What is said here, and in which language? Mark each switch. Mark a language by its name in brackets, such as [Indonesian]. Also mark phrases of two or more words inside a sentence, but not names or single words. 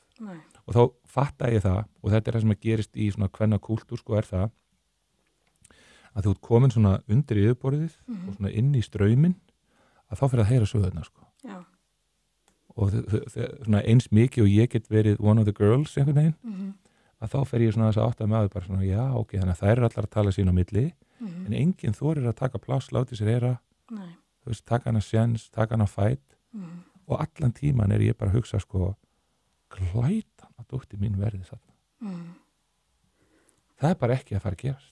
[Icelandic] Nei. Og þá fattaði ég það og þetta það sem að gerist í svona kvennakúltúr sko það að þú ert komin svona undir yfirborðið og svona inn í strauminn að þá fyrir að heyra sögurnar sko. Já. Og svona eins mikið og ég get verið [English] one of the girls [Icelandic] einhvern veginn að þá fer ég svona þess að átta með bara svona já ok, þannig að þær eru allar að tala sín á milli en enginn þorir að taka pláss, láti sér heyra þú veist, taka hana sjens, taka hana fæt og allan tíman er ég bara að hugsa sko glætan að dóttir mín verði þarna það er bara ekki að fara að gerast.